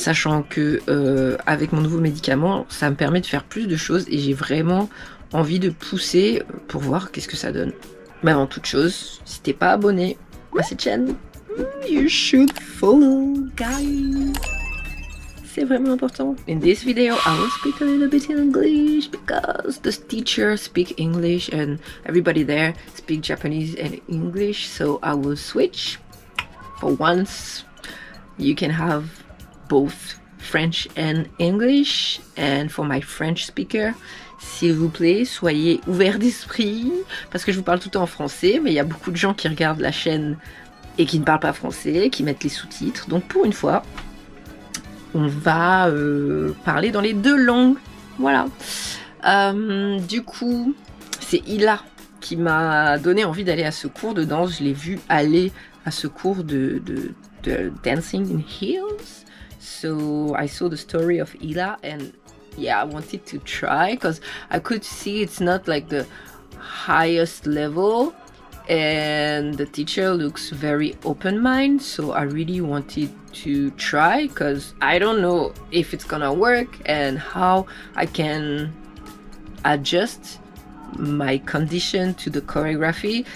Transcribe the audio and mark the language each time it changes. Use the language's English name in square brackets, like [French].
[French] Sachant que avec mon nouveau médicament, ça me permet de faire plus de choses et j'ai vraiment envie de pousser pour voir qu'est-ce que ça donne. Mais avant toute chose, si t'es pas abonné à cette chaîne, [English] you should follow, guys. [French] C'est vraiment important. [English] In this video, I will speak a little bit in English because the teacher speak English and everybody there speak Japanese and English. So I will switch. For once, you can have both French and English. And for my French speaker, [French] s'il vous plaît, soyez ouverts d'esprit parce que je vous parle tout le temps en français, mais il y a beaucoup de gens qui regardent la chaîne et qui ne parlent pas français, qui mettent les sous-titres. Donc pour une fois, on va parler dans les deux langues. Voilà. Du coup, c'est Ila qui m'a donné envie d'aller à ce cours de danse. Je l'ai vu aller à ce cours de [English] dancing in heels. So I saw the story of Ila and yeah, I wanted to try because I could see it's not like the highest level and the teacher looks very open-minded, so I really wanted to try because I don't know if it's gonna work and how I can adjust my condition to the choreography.